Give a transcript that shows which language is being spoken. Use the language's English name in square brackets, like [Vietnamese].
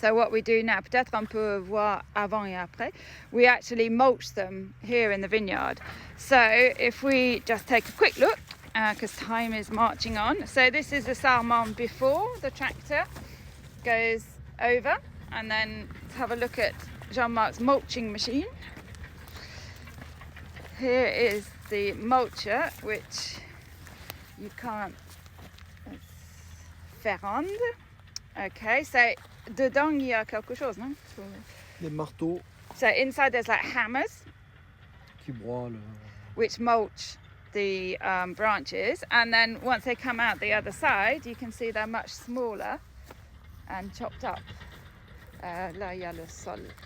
[English] So what we do now, [French] peut-être on peut voir avant et après, [English] we actually mulch them here in the vineyard. So if we just take a quick look, because time is marching on. So this is the sarment before the tractor goes over, and then let's have a look at Jean-Marc's mulching machine. Here is the mulcher, which you can't ferrande. Okay, so [French] dedans il y a quelque chose, non? Des marteaux [English] So inside there's like hammers, [French] qui broient [English] which mulch the branches, and then once they come out the other side, you can see they're much smaller and chopped up. [French] Là, il y a le sol.